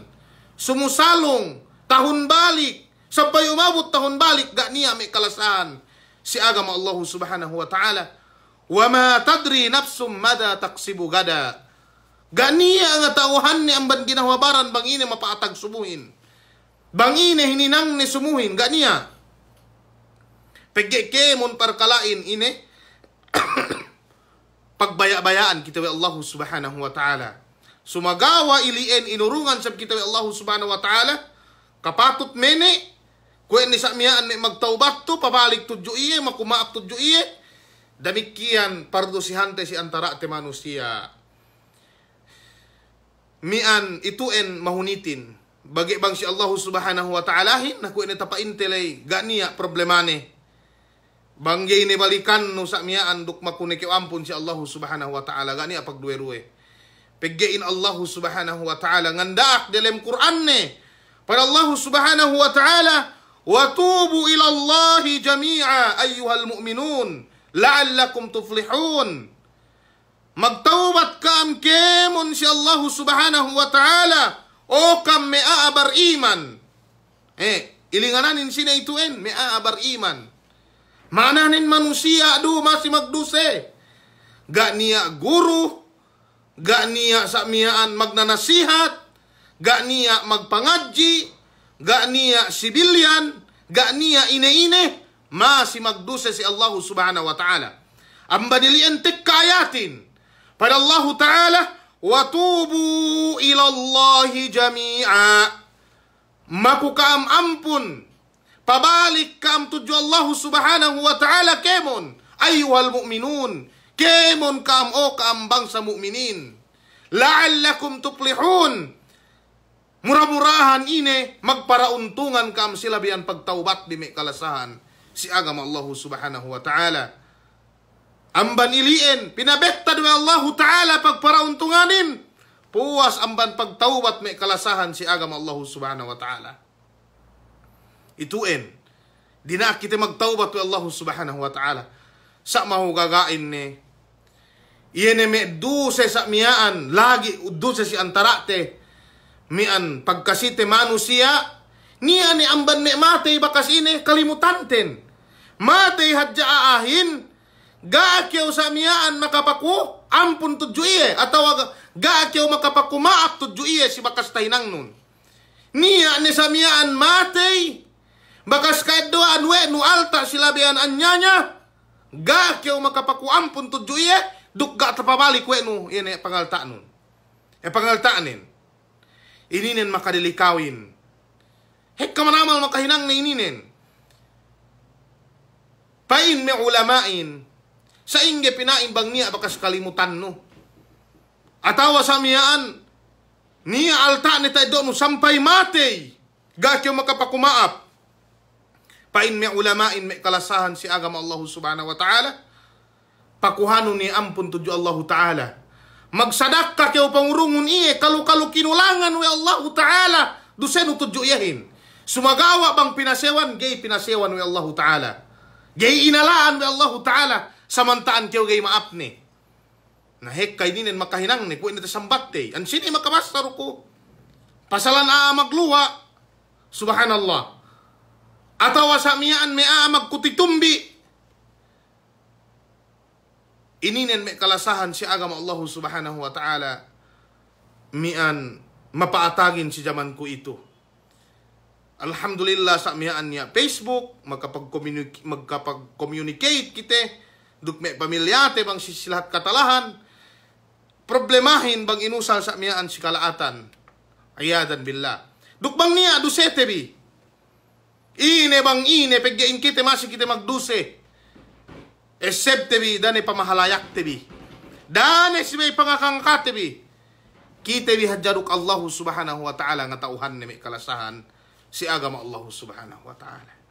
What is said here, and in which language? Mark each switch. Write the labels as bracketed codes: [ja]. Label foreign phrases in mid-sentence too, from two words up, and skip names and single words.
[sml] Sumusalong. Tahun balik. Sampai umabot tahun balik gak niya may kalasahan si agama [ar] الله سبحانه وتعالى. وما تدري نفس ماذا تكسب غدا. [sml] Gak niya nga tauhan ni amban ginawabaran bang ine mapaatag sumuhin. Bang ine hininang ni sumuhin. Gak niya. Pagkikemon parkalain ine. Pagbaya-bayaan kita wa [ar] الله سبحانه وتعالى. [sml] Sumagawa ilien inurungan sab kita wa [ar] الله سبحانه وتعالى. [sml] Kapatut mene. Kung ni sa miyaan magtaubat to, pabalik tudyo iye, makumaap tudyo iye. Damikian pardosihante si antara te manusia. Mian ituen mahunitin. Bagi bang si [ar] الله سبحانه وتعالى, [sml] na kung tapaintelay, ganiya problemane. Banggay ni balikan no sa miyaan, duk makunikyo ampun si [ar] الله سبحانه وتعالى, [sml] ganiya pagduweruwe. Peggein [ar] الله سبحانه وتعالى, [sml] ngandaak dalam Quran ne. [ar] Para الله سبحانه وتعالى, وَتُوبُوا إِلَى اللَّهِ جَمِيعًا أَيُّهَا الْمُؤْمِنُونَ لَعَلَّكُمْ تُفْلِحُونَ. [sml] Magtaubat kam kemon si [ar] الله سبحانه وتعالى [sml] o kam me'aabar iman. Ilingananin sina ituen me'aabar iman. Mananin manusia adu masih magduse. Gak niya guru, gak niya sa miyaan magnanasihat, gak niya magpangadji, gak niya sibilyan, gak niya ine-ine, masih magdusa si [ar] الله سبحانه وتعالى. [sml] Ang badilian tikkayatin. Pada [ar] الله تعالى, وَتُوبُوا إِلَى اللَّهِ جَمِيعًا. [sml] Makukaam ampun. Pabalik kaam tuju [ar] الله سبحانه وتعالى [sml] kemon. [ar] أيها المؤمنون. [sml] Kemon kaam o kaam bangsa mu'minin. [ar] لعلكم تفلحون. [sml] Murah-murahan ine magparauntungan kam sila biyan pagtaubat di may kalasahan si agama [ar] الله سبحانه وتعالى. [sml] Amban ilien pinabekta dengan [ar] الله تعالى [sml] pagparauntunganin puas amban pagtaubat may kalasahan si agama [ar] الله سبحانه وتعالى. [sml] Ituen di na kita magtaubat dengan [ar] الله سبحانه وتعالى [sml] sa mahugagain ni iyan may duse sa miyaan lagi duse si antarate mian pagkasite manusia niya ni amban me matay bakas ine kalimutanten matay hadja aahin gaakyaw sa miyaan makapaku ampun tudyo iye ataw gaakyaw makapaku maap tudyo iye si bakas tainang nun niya ni sa miyaan matay bakas kaeddoan we nu alta sila biyan anyanya gaakyaw makapaku ampun tudyo iye duk ga tapabalik we nu ine pangalta nun pangaltaanin ininen makadilikawin. Hek kamanamal makahinang na ininen. Pain me ulamain. Sa inge pinaimbang niya bakas kalimutan no. Atawa sa miyaan. Ni alta ni tayo mo sampai mati. Gakyo makapakumaap. Pain may ulamain may kalasahan si agama [ar] الله سبحانه وتعالى. [sml] Pakuhano ni ampun tuju [ar] الله تعالى. [sml] Magsadak ka kayo pangurungun iye. Kalu-kalu kinulangan wa [ar] الله تعالى. [sml] Dusenu tuju yahin. Sumagawa bang pinasewan. Gay pinasewan wa [ar] الله تعالى. [sml] Gay inalaan wa [ar] الله تعالى. [sml] Samantaan kayo gay maap ni. Nahek kay dinin makahinang ni. Kung ina tasambat te. An sini makabastar ko. Pasalan magluwa. Subhanallah. Atawa sa miyaan may magkutitumbi. Ininen may kalasahan si agama [ar] الله سبحانه وتعالى. [sml] Mian mapaatagin si zaman ko ito. Alhamdulillah sa miyaan niya Facebook. Magkapag-communicate kita. Duk may pamilyate bang sisilahat katalahan. Problemahin bang inusal sa miyaan si kalaatan. [ar] أعوذ بالله. [sml] Duk bang niya dusete bi. Ine bang ine, pagyain kita, masih kita magduse. Excepte bi, dane pamahalayak tebi. Dane si may pangakangkat tebi. Kita bi hadjaruk [ar] الله سبحانه وتعالى [sml] nga tauhan ni may kalasahan si agama [ar] الله سبحانه وتعالى.